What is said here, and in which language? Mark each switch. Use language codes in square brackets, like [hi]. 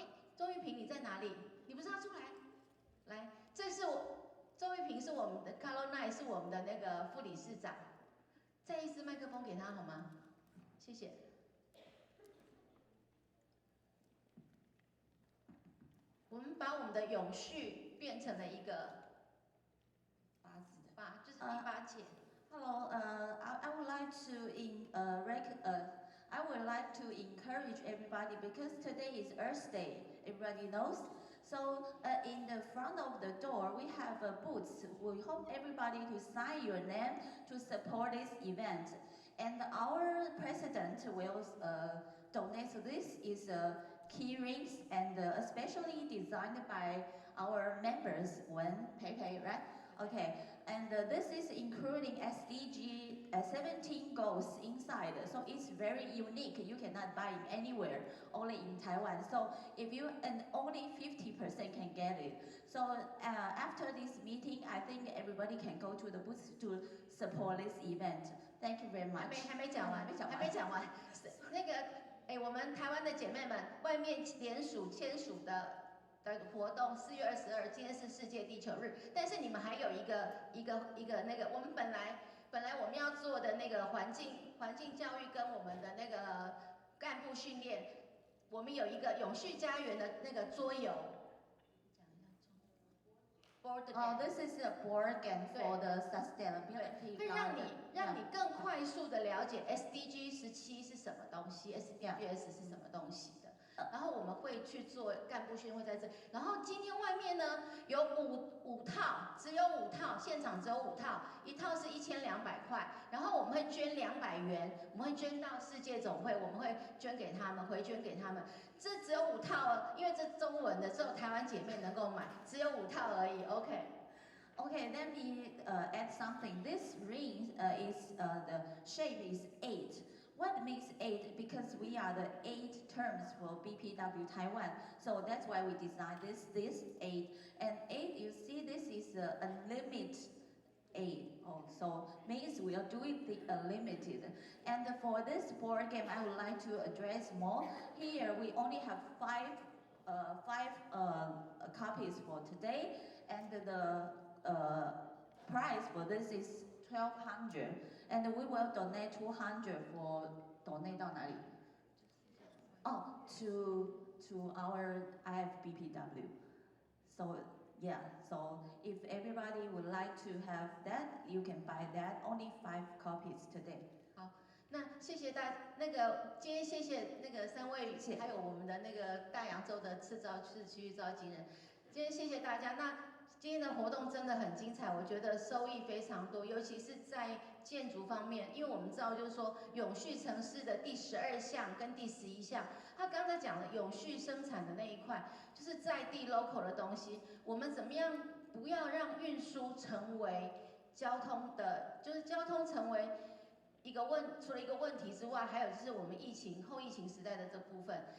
[zh] 哎，周玉萍你在哪里？你不是要出来？来，这是周玉萍是我们的 Carolyn 是我们的那个副理事长。再一次麦克风给他好吗？谢谢。我们把我们的永续变成了一个就是第8届。 [en] Hello, I would like to encourage everybody because today is Earth Day. Everybody knows. So in the front of the door, we have booths. We hope everybody to sign your name to support this event. And our president will donate this is key rings and especially designed by our members, Pei, right? Okay, and this is including SDG 17 goals inside, so it's very unique. You cannot buy it anywhere, only in Taiwan. So and only 50% can get it. So after this meeting, I think everybody can go to the booth to support this event. Thank you very much. [zh] 还没讲完。那个，我们台湾的姐妹们，外面联署签署的活动，4月22，今天是世界地球日，但是你们还有一个那个，我们本来本来我们要做的那个环境教育跟我们的那个干部训练，我们有一个永续家园的那个桌游。 [en] This is a board game for the sustainability. [zh] 会让你更快速的了解 SDG 17是什么东西 ，SDGs 是什么东西的。然后我们会去做干部训练会在这里。然后今天外面呢有五套，只有5套，现场只有5套，一套是1200块。然后我们会捐200元，我们会捐到世界总会，我们会捐给他们，回捐给他们。这只有5套哦，因为这中文的，只有台湾姐妹能够买，只有5套而已。 [en] OK。 Okay, let me add something. This ring the shape is 8. What makes 8? Because we are the 8 terms for BPW Taiwan. So that's why we designed this 8. And 8, you see, this is a limit 8. So means we are doing the unlimited. And for this board game, I would like to address more. Here we only have five copies for today, and the price for this is 1,200, and we will donate 200 for donate [zh] 到哪里？ [en] to our IFBPW. So yeah, so if everybody would like to have that, you can buy that. Only 5 copies today. [zh] 好，那谢谢今天谢谢那个3位，还有我们的那个大洋洲的市区召集人，今天谢谢大家。那今天的活动真的很精彩，我觉得收益非常多，尤其是在建筑方面，因为我们知道就是说永续城市的第12项跟第11项，他刚才讲的永续生产的那一块，就是在地 local 的东西，我们怎么样不要让运输成为交通成为除了一个问题之外，还有就是我们后疫情时代的这部分。